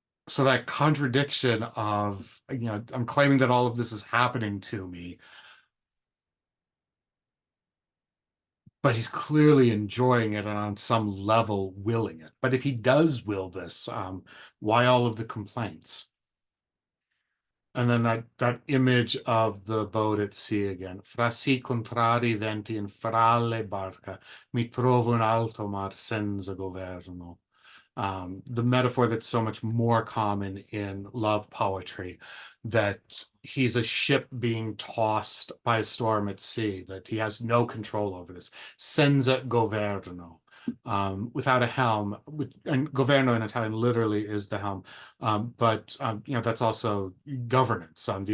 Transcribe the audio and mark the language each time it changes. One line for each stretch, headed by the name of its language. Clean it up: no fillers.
English: So that contradiction of, I'm claiming that all of this is happening to me, but he's clearly enjoying it and on some level willing it. But if he does will this, why all of the complaints? And then that image of the boat at sea again.
Italian: Fra si contrari venti in fra le barca, mi trovo in alto mar senza governo.
English: The metaphor that's so much more common in love poetry, that he's a ship being tossed by a storm at sea, that he has no control over this. Senza governo. Without a helm, and governo in Italian literally is the helm, but that's also governance.